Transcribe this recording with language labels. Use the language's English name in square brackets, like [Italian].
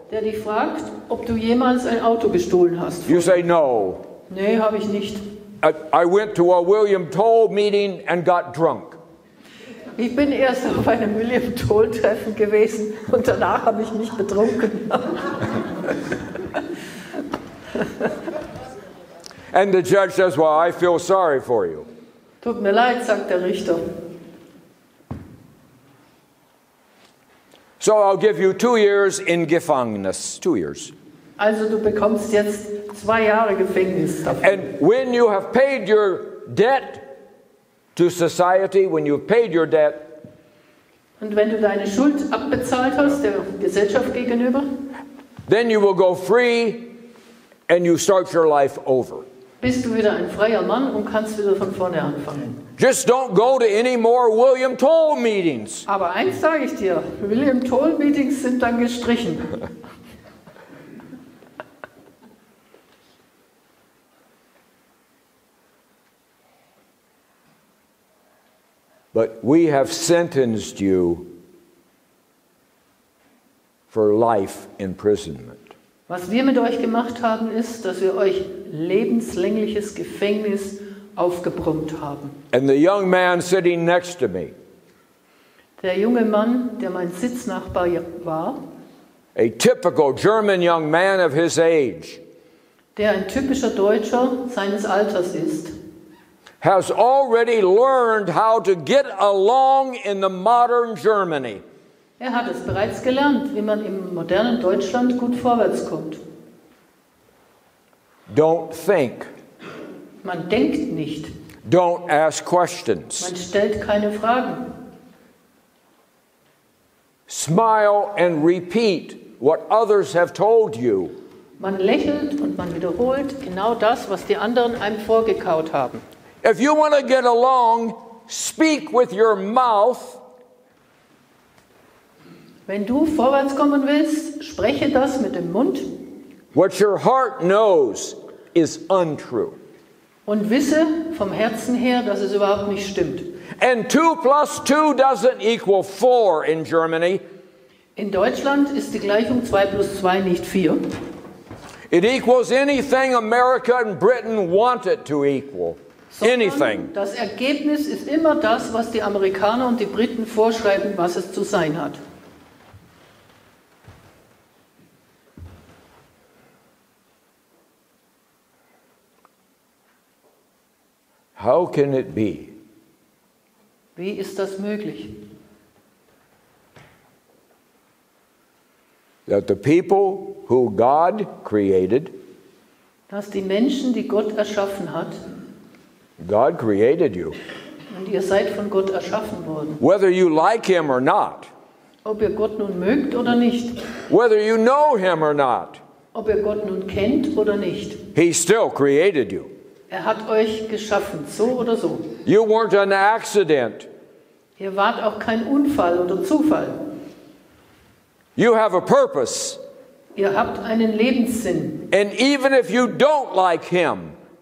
[German] Der dich fragt, ob du jemals ein Auto gestohlen hast. [English] You say, "No." [German] Nee, habe ich nicht. [English] I went to a William Toel meeting and got drunk. [German] Ich bin erst auf einem William Toel Treffen gewesen und danach habe ich mich betrunken. [English] And the judge says, well, I feel sorry for you. [German] Tut mir leid, sagt der Richter. [English] So I'll give you 2 years in Gefängnis. 2 years. [German] Also du bekommst jetzt 2 Jahre Gefängnis dafür. [English] And when you have paid your debt to society, when you've paid your debt, [German] Und wenn du deine Schuld abbezahlt hast, der Gesellschaft gegenüber, [English] then you will go free and you start your life over. [German] bist du wieder ein freier Mann und kannst wieder von vorne anfangen. [English] Just don't go to any more William Toel meetings. [German] Aber eins sage ich dir, William Toel Meetings sind dann gestrichen. [English] But we have sentenced you for life imprisonment. [German] Was wir mit euch gemacht haben, ist, dass wir euch lebenslängliches Gefängnis aufgebrummt haben. [English] And the young man sitting next to me, [German] Der junge Mann, der mein Sitznachbar war, [English] a typical German young man of his age, [German] der ein typischer Deutscher seines Alters ist, [English] has already learned how to get along in the modern Germany. [German] er hat es bereits gelernt, wie man im modernen Deutschland gut vorwärts kommt. [English] Don't think. [German] Man denkt nicht, [English] Don't ask questions. [German] man stellt keine Fragen. [English] Smile and repeat what others have told you. [German] Man lächelt und man wiederholt genau das, was die anderen einem vorgekaut haben. [English] If you want to get along, speak with your mouth. [German] Wenn du vorwärts kommen willst, spreche das mit dem Mund [English] What your heart knows is untrue. [German] und wisse vom Herzen her, dass es überhaupt nicht stimmt. [English] And 2 plus 2 doesn't equal 4 in Germany. [German] In Deutschland ist die Gleichung 2 plus 2 nicht 4. [English] It equals anything America and Britain want it to equal. Anything. [German] Das Ergebnis ist immer das, was die Amerikaner und die Briten vorschreiben, was es zu sein hat. [English] How can it be [German] Wie ist das möglich? [English] that the people who God created, [German] Dass die Menschen, die Gott erschaffen hat, [English] God created you, [German] und ihr seid von Gott erschaffen worden, [English] whether you like Him or not, [German] ob ihr Gott nun mögt oder nicht, [English] whether you know Him or not, [German] ob ihr Gott nun kennt oder nicht, [English] He still created you. [German] er hat euch geschaffen, so oder so. [English] You weren't an accident. [German] Ihr wart auch kein Unfall oder Zufall. [English] You have a purpose. [German] Ihr habt einen Lebenssinn. [English] And even if you don't like Him,